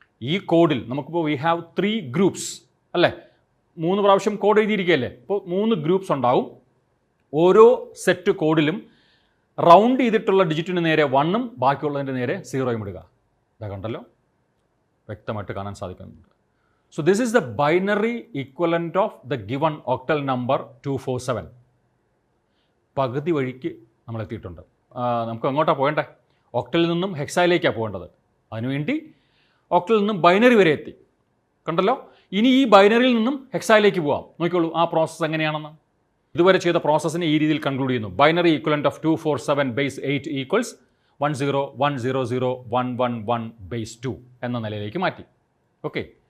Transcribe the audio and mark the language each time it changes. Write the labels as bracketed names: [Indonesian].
[Malayalam] ഈ കോഡിൽ നമുക്കിപ്പോൾ [English] we have 3 groups [Malayalam] അല്ലേ? 3 പ്രാവശ്യം കോഡ് എഴുതിയിരിക്കുകയല്ലേ? അപ്പോൾ 3 ഗ്രൂപ്പ്സ് ഉണ്ടാവും. ഓരോ സെറ്റ് കോഡിലും റൗണ്ട് ചെയ്തിട്ടുള്ള ഡിജിറ്റിന് നേരെ 1ഉം ബാക്കിയുള്ളതിൻ്റെ നേരെ 0യും ഇടുക. ഇതാ കണ്ടല്ലോ, വ്യക്തമായിട്ട് കാണാൻ സാധിക്കുന്നുണ്ട്. [English] So this is the binary equivalent of the given octal number 247. [Malayalam] പകുതി വഴിക്ക് നമ്മൾ എത്തിയിട്ടുണ്ട്. നമുക്ക് എങ്ങോട്ടാണ് പോകേണ്ടത്? ഒക്ടലിൽ നിന്നും ഹെക്സായിലേക്കാണ് പോകേണ്ടത്. അതിനുവേണ്ടി ഒക്ടലിൽ നിന്നും ബൈനറി വരെ എത്തി. കണ്ടല്ലോ. ഇനി ഈ ബൈനറിയിൽ നിന്നും ഹെക്സായിലേക്ക് പോകാം. നോക്കിക്കോളൂ ആ പ്രോസസ്സ് എങ്ങനെയാണെന്ന്. ഇതുവരെ ചെയ്ത പ്രോസസ്സിനെ ഈ രീതിയിൽ കൺക്ലൂഡ് ചെയ്യുന്നു. [English] binary equivalent of 247 base 8 equals 10100111 base 2 [Malayalam] എന്ന നിലയിലേക്ക് മാറ്റി. ഓക്കെ.